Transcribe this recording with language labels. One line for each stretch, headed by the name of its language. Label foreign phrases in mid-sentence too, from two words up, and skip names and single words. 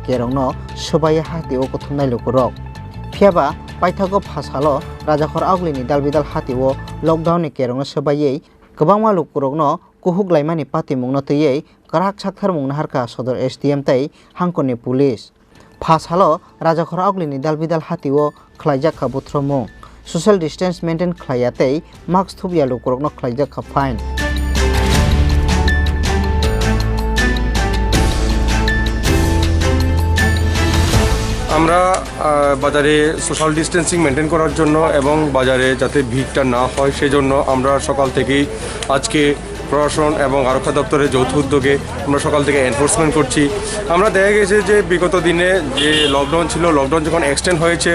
Kok Borok: kerongno subaya hatiwo kothumnai lukurok phiaba paithago phasalo Rajakhor Auglini Dalbidal Hatiwo lockdown ni kerongno subayei kwbangma lukurokno kuhuk laimani pati mungno teyei karak sakthar mungna harka sodor SDM tei hangkoni police phasalo Rajakhor Auglini Dalbidal Hatiwo khlaijaka buthromo
English: social distance maintain
Kok Borok: khlayatei mask thubia lukurokno khlaijaka fine
Bangla: আমরা বাজারে
English: social distancing maintain
Bangla: করার জন্য এবং বাজারে যাতে ভিড়টা না হয় সেজন্য আমরা সকাল থেকেই আজকে প্রশাসন এবং আরক্ষা দপ্তরের যৌথ উদ্যোগে আমরা সকাল থেকে এনফোর্সমেন্ট করছি আমরা দেখা গেছে যে বিগত দিনে যে লকডাউন ছিল লকডাউন যখন এক্সটেন্ড হয়েছে